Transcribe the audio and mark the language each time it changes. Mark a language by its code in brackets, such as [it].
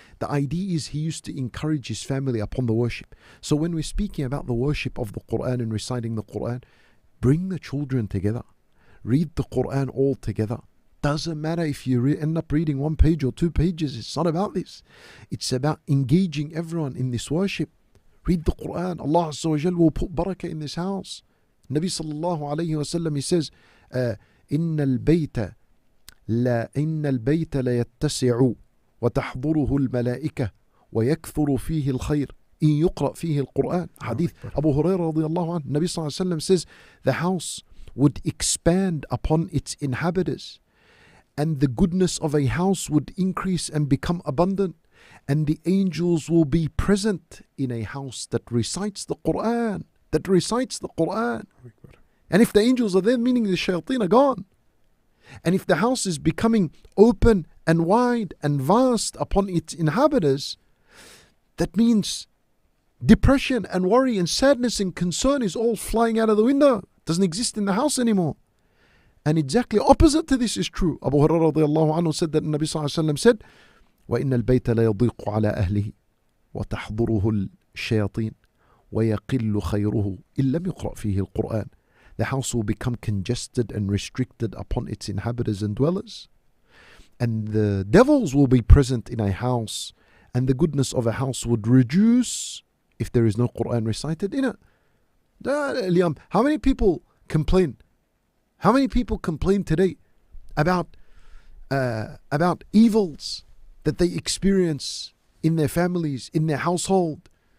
[en] The idea is he used to encourage his family upon the worship. So when we're speaking about the worship of the Qur'an and reciting the Qur'an, bring the children together. Read the Qur'an all together. Doesn't matter if you end up reading 1 page or 2 pages. It's not about this. It's about engaging everyone in this worship. Read the Qur'an. Allah Azza wa Jal will put barakah in this house. [ar] Nabi sallallahu alayhi wa sallam, [en] he says, [ar] إن البيت لا يتسع وتحضره الملائكة ويكثر فيه الخير إن يقرأ فيه القرآن. [en] Hadith Abu Hurairah radiallahu anhu. Nabi sallallahu alayhi wa sallam says, the house would expand upon its inhabitants, and the goodness of a house would increase and become abundant, and the angels will be present in a house that recites the Qur'an. And if the angels are there, meaning the shayateen are gone. And if the house is becoming open and wide and vast upon its inhabitants, that means depression and worry and sadness and concern is all flying out of the window. It doesn't exist in the house anymore. And exactly opposite to this is true. [ar] Abu Hurairah radiallahu anhu [en] said that [ar] Nabi sallallahu alayhi wa sallam said, وَإِنَّ الْبَيْتَ لَيَضِيقُ عَلَىٰ أَهْلِهِ وَتَحْضُرُهُ الشَّيَاطِينَ وَيَقِلُّ خَيْرُهُ إِن لَمْ يُقْرَأْ فِيهِ الْقُرْآنِ. [en] The house will become congested and restricted upon its inhabitants and dwellers. And the devils will be present in a house, and the goodness of a house would reduce if there is no Qur'an recited in it. How many people complain? How many people complain today about evils that they experience in their families, in their household?